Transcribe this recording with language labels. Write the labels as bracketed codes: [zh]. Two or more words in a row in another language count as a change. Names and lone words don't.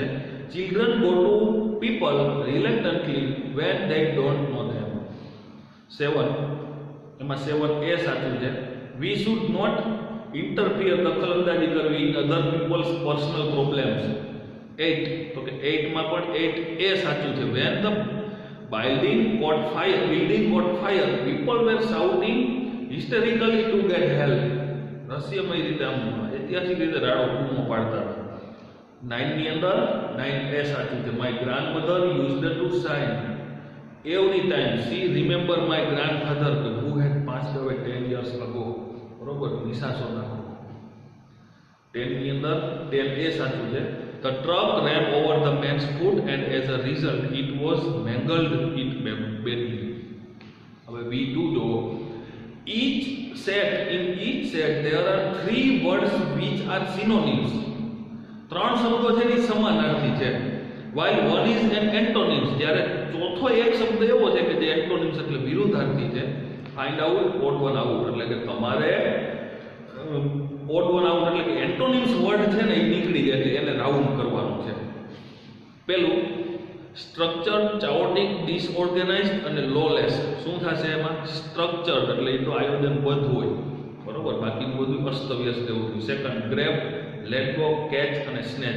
[en] Children go to people reluctantly when they don't know them. [gu] 7 એમાં 7A સાચું છે. [en] We should not interfere [gu] દખલઅંદાજી કરવી [en] in other people's personal problems. [gu] 8 તો કે 8 માં પણ 8A સાચું છે. [en] When the building caught fire people were shouting hysterically to get help. [gu] રહસ્યમય રીતે આમ ઐતિહાસિક રીતે રાડો કૂમો પાડતા હતા. 9 ની અંદર 9A સાચું છે. [en] My grandmother used to sigh every time she remember my grandfather who had passed away 10 years ago. બરોબર. [gu] નિશાસો નાખો. 10 ની અંદર 10A સાચું છે. [en] The truck ran over the man's foot and as a result it was mangled it badly. [gu] હવે V2 જો [en] in each set there are 3 words which are synonyms. [gu] ત્રણ શબ્દો છે એ સમાનાર્થી છે. [en] while one is an antonyms. [gu] જ્યારે ચોથો એક શબ્દ એવો છે કે જે antonyms એટલે વિરુદ્ધાર્થી છે. [en] find out odd one out [gu] એટલે કે તમારે [en] odd one out [gu] એટલે કે [en] antonyms word [gu] છે ને એ નીકળી જાય એટલે એને રાઉન્ડ કરવાનું છે. [en] પેલું structure, chaotic, disorganized અને લોલેસ. [gu] શું થશે એમાં? સ્ટ્રક્ચર એટલે એ તો આયોજનબદ્ધ હોય. બરોબર. બાકીનું બધું અસ્તવ્યસ્ત એવું. [en] second grab, let go, catch [gu] અને સ્નેચ.